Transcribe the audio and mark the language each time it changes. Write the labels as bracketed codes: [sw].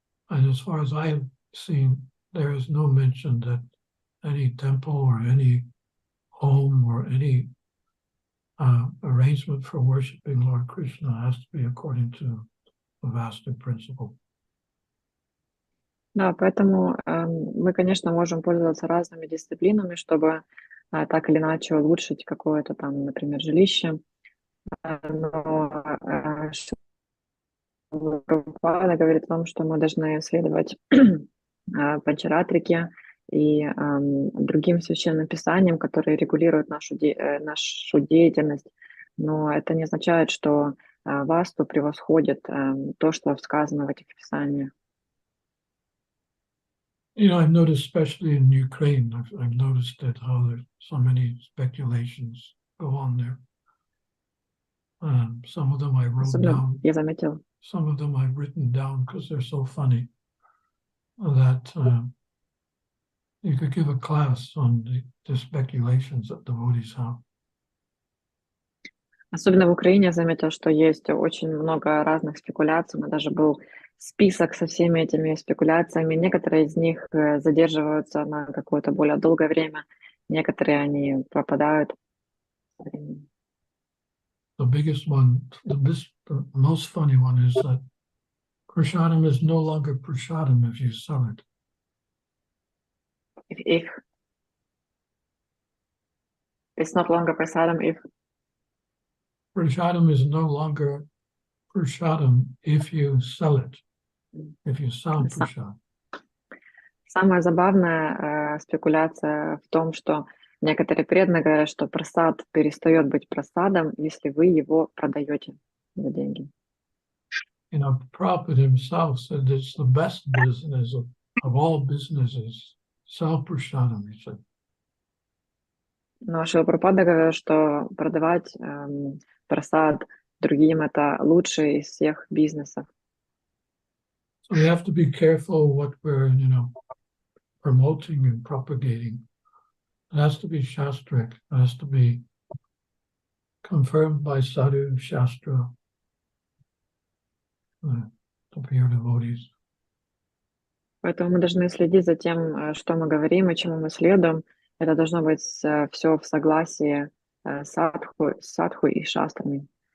[en] And as far as I have seen, there is no mention that any temple or any home or any arrangement for worshiping Lord Krishna has to be according to the Vastu principle. [ru] Да, поэтому мы, конечно, можем пользоваться разными дисциплинами, чтобы так или иначе улучшить какое-то там, например, жилище. Но Прабхупада говорит о том, что мы должны следовать Панчаратрике и другим священным писаниям, которые регулируют нашу деятельность. Но это не означает, что васту превосходит то, что сказано в этих писаниях. [en] I've noticed, especially in Ukraine, I've noticed that how there's so many speculations go on there. Some of them I wrote down. [ru] Я заметила. [en] Some of them I've written down because they're so funny that you could give a class on the speculations that devotees have. [ru] Особенно в Украине я заметила, что есть очень много разных спекуляций. У меня даже был список со всеми этими спекуляциями. Некоторые из них задерживаются на какое-то более долгое время, некоторые они пропадают. [en] The biggest one, the most funny one is that prasadam is no longer prasadam if you sell it. If it's not longer prasadam if Prasadam is no longer prasadam if you sell it, if you sell Са- prasad. [ru] Самая забавная спекуляция в том, что некоторые преданные говорят, что прасад перестает быть прасадом, если вы его продаете за деньги. [en] You know, Prabhupada himself said it's the best business of all businesses, sell prasadam, he said. [ru] Но Шрила Прабхупада говорил, что продавать прасад другим — это лучший из всех бизнесов. [en] So we have to be careful what we're, you know, promoting and propagating. It has to be shastric. It has to be confirmed by sadhu, shastra, the pure devotees. [ru] Поэтому мы должны следить за тем, что мы говорим и чему мы следуем. Это должно быть все в согласии с садху и шастрами.